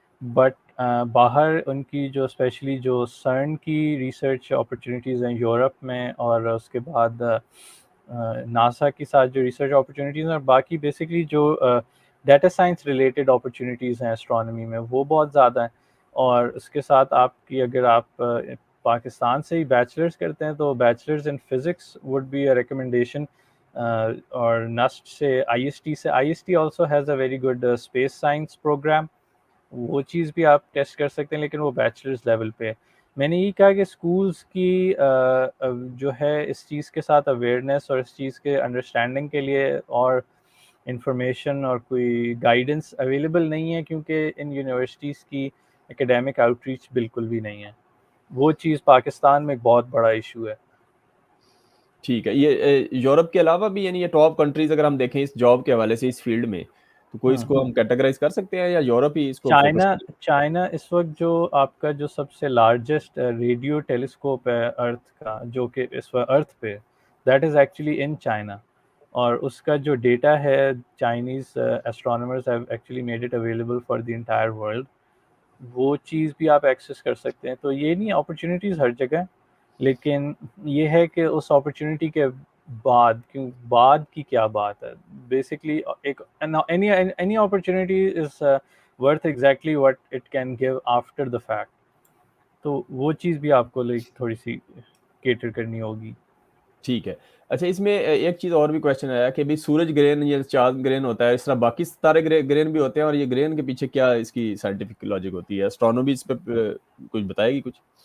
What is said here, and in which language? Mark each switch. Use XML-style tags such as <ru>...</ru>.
<ur>But باہر ان کی جو اسپیشلی جو سرن کی ریسرچ اپرچونیٹیز ہیں یورپ میں، اور اس کے بعد ناسا کے ساتھ جو ریسرچ اپرچونیٹیز ہیں، اور باقی بیسکلی جو ڈیٹا سائنس ریلیٹڈ اپرچونیٹیز ہیں اسٹرانومی میں، وہ بہت زیادہ ہیں. اور اس کے ساتھ آپ کی اگر آپ پاکستان سے ہی بیچلرز کرتے ہیں تو</ur> <en>Bachelors in physics would be a recommendation.</en> <ur>اور نسٹ سے IST سے.</ur> <en>IST also has a very good space science program.</en> <ur>وہ چیز بھی آپ ٹیسٹ کر سکتے ہیں لیکن وہ بیچلرز لیول پہ. میں نے یہ کہا کہ اسکولس کی جو ہے اس چیز کے ساتھ اویئرنیس اور اس چیز کے انڈرسٹینڈنگ کے لیے اور انفارمیشن اور کوئی گائیڈنس اویلیبل نہیں ہے, کیونکہ ان یونیورسٹیز کی اکیڈیمک آؤٹ ریچ بالکل بھی نہیں ہے. وہ چیز پاکستان میں ایک بہت بڑا ایشو ہے. ٹھیک ہے. یہ یورپ کے علاوہ بھی یعنی یہ ٹاپ کنٹریز اگر ہم دیکھیں اس جاب کے حوالے سے اس فیلڈ میں, تو کوئی اس کو ہم کیٹیگرائز کر سکتے ہیں یا یورپ ہی اس کو فوکس کریں؟ چائنا اس وقت جو آپ کا جو سب سے لارجسٹ ریڈیو ٹیلیسکوپ ہے ارتھ کا, جو کہ اس وقت ارتھ پہ,</ur> <en>That is actually in China.</en> <ur>اور اس کا جو ڈیٹا ہے</ur> <en>Chinese astronomers have actually made it available for the entire world.</en> <ur>وہ چیز بھی آپ ایکسیس کر سکتے ہیں. تو یہ نہیں, اپرچونیٹیز ہر جگہ, لیکن یہ ہے کہ اس اپرچونیٹی کے بعد کی کیا بات ہے. بیسکلی ایک</ur> <en>any opportunity is worth exactly what it can give after the fact.</en> <ur>تو وہ چیز بھی آپ کو تھوڑی سی کیٹر کرنی ہوگی. ٹھیک ہے. اچھا, اس میں ایک چیز اور بھی کویشچن آیا کہ بھی سورج گرہن یا چاند گرہن ہوتا ہے, اس طرح باقی ستارے گرہن بھی ہوتے ہیں, اور یہ گرہن کے پیچھے کیا اس کی سائنٹیفک لاجک ہوتی ہے؟ اسٹرانومی اس پہ کچھ بتائے گی کچھ؟</ur>